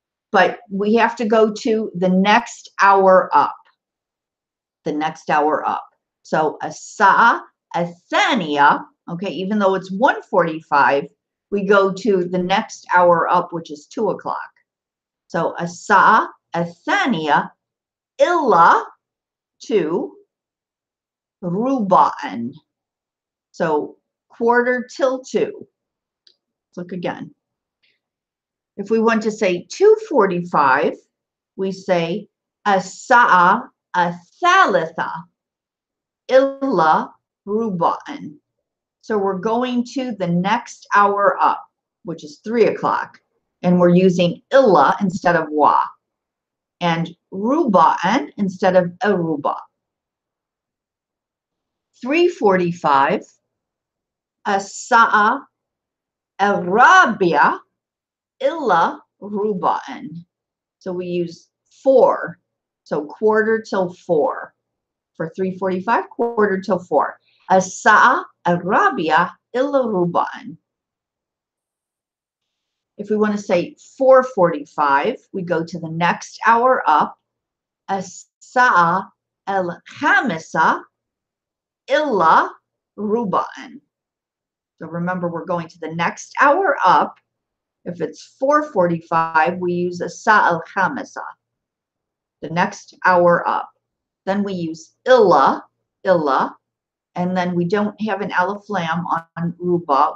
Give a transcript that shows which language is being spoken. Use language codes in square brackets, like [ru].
[en] But we have to go to the next hour up. The next hour up. So [ar] الساعة الثانية, [en] okay, even though it's 1:45, we go to the next hour up, which is 2 o'clock. [ar] So الساعة الثانية إلا 2 ربعًا. [en] So quarter till 2. Let's look again. If we want to say 2:45, we say [ar] الساعة الثالثة إلا ربعًا. [en] So we're going to the next hour up, which is 3 o'clock, and we're using illa instead of wa, and ruba'an instead of aruba. [ar] 3:45, الساعة الرابعة إلا ربعًا. [en] So we use 4, so quarter till 4. For 3:45, quarter till 4. [ar] الساعة الرابعة إلا ربعًا. [en] If we want to say 4:45, we go to the next hour up. [ar] الساعة الخامسة إلا ربعًا. [en] So remember, we're going to the next hour up. If it's 4:45, we use [ar] الساعة الخامسة. [en] The next hour up. Then we use illa, and then we don't have an alif lam on ruba.